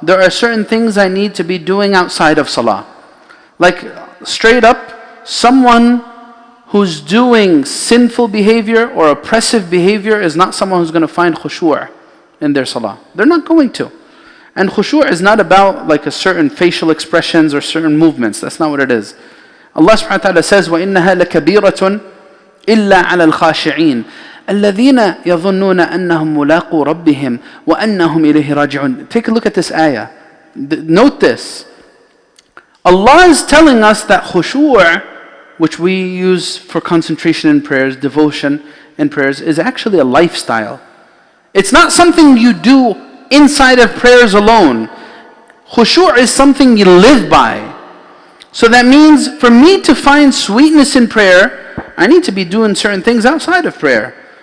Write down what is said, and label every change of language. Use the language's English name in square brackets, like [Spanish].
[English] There are certain things I need to be doing outside of salah. Like straight up, someone who's doing sinful behavior or oppressive behavior is not someone who's going to find khushu' in their salah. They're not going to. And khushu' is not about like a certain facial expressions or certain movements. That's not what it is. Allah subhanahu wa ta'ala says, [Arabic] وَإِنَّهَا لَكَبِيرَةٌ إِلَّا عَلَى الْخَاشِعِينَ الَّذِينَ يَظُنُّونَ أَنَّهُمْ مُلَاقُو رَبِّهِمْ وَأَنَّهُمْ إِلَيْهِ رَاجِعُونَ. [English] Take a look at this ayah. Note this. Allah is telling us that khushu', which we use for concentration in prayers, devotion in prayers, is actually a lifestyle. It's not something you do inside of prayers alone. Khushu' is something you live by. So that means for me to find sweetness in prayer, I need to be doing certain things outside of prayer.